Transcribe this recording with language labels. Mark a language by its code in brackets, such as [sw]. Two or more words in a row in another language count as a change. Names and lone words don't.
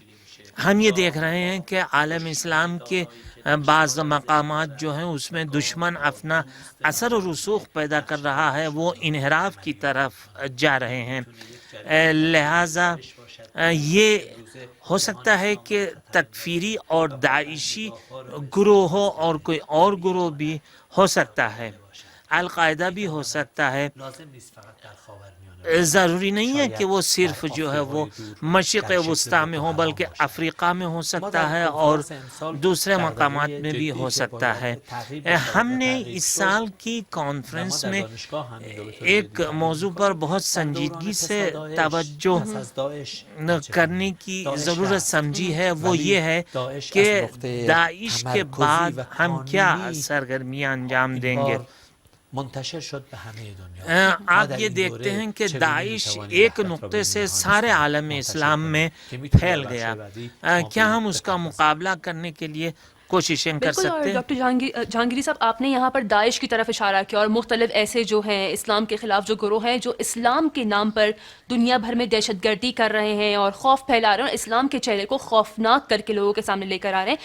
[ur] اور ہم یہ دیکھ رہے ہیں کہ عالم اسلام کے بعض مقامات جو ہیں اس میں دشمن اپنا اثر و رسوخ پیدا کر رہا ہے، وہ انحراف کی طرف جا رہے ہیں. لہذا یہ ہو سکتا ہے کہ تکفیری اور داعشی گروہ ہو اور کوئی اور گروہ بھی ہو سکتا ہے، القاعدہ بھی ہو سکتا ہے. [fa] لازم نیست فقط در خاورمیانه [ur] ضروری نہیں ہے کہ وہ صرف جو ہے وہ مشرق وسطی میں ہو، بلکہ افریقہ میں ہو سکتا ہے اور دوسرے مقامات میں بھی ہو سکتا ہے. ہم نے اس سال کی کانفرنس میں ایک موضوع پر بہت سنجیدگی سے توجہ کرنے کی ضرورت سمجھی ہے، وہ یہ ہے کہ داعش کے بعد ہم کیا سرگرمیاں انجام دیں گے. [fa] منتشر شد به همه دنیا. [ur] آپ یہ دیکھتے ہیں کہ داعش ایک نقطے سے سارے عالم اسلام میں پھیل گیا. کیا ہم اس کا مقابلہ کرنے کے لیے کوششیں کر بالکل. اور سکتے ہیں؟ ڈاکٹر جہانگیری صاحب، آپ نے یہاں پر داعش کی طرف اشارہ کیا اور مختلف ایسے جو ہیں اسلام کے خلاف جو گروہ ہیں جو اسلام کے نام پر دنیا بھر میں دہشت گردی کر رہے ہیں اور خوف پھیلا رہے ہیں اور اسلام کے چہرے کو خوفناک کر کے لوگوں کے سامنے لے کر آ رہے ہیں.